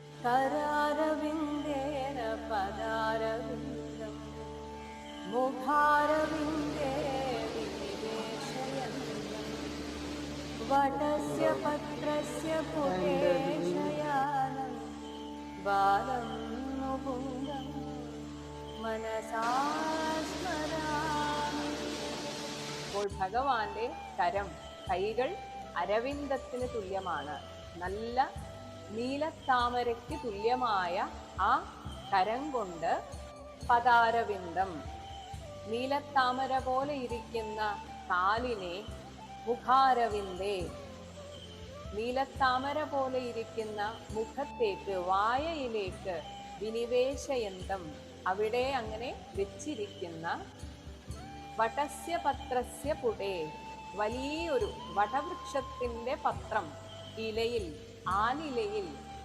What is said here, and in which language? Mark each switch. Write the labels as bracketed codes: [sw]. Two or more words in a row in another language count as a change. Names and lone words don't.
[sa] करारविन्देन पदारविन्दं मुखारविन्दे विनिवेशयन्तं वटस्य पत्रस्य पुटे शयानं बालं मुकुन्दं मनसा स्मरामि. [ml] അപ്പോൾ ഭഗവാന്റെ കരം, കൈകൾ അരവിന്ദത്തിന് തുല്യമാണ്. നല്ല നീലത്താമരയ്ക്ക് തുല്യമായ ആ കരം കൊണ്ട് പദാരവിന്ദം, നീലത്താമര പോലെ ഇരിക്കുന്ന കാലിനെ മുഖാരവിന്ദേ, നീലത്താമര പോലെ ഇരിക്കുന്ന മുഖത്തേക്ക്, വായയിലേക്ക് വിനിവേശയന്തം, അവിടെ അങ്ങനെ വെച്ചിരിക്കുന്ന [sa] വടസ്യ പത്രസ്യ പുടേ, [ml] വലിയൊരു വടവൃക്ഷത്തിൻ്റെ പത്രം, ഇലയിൽ, ആനിലയിൽ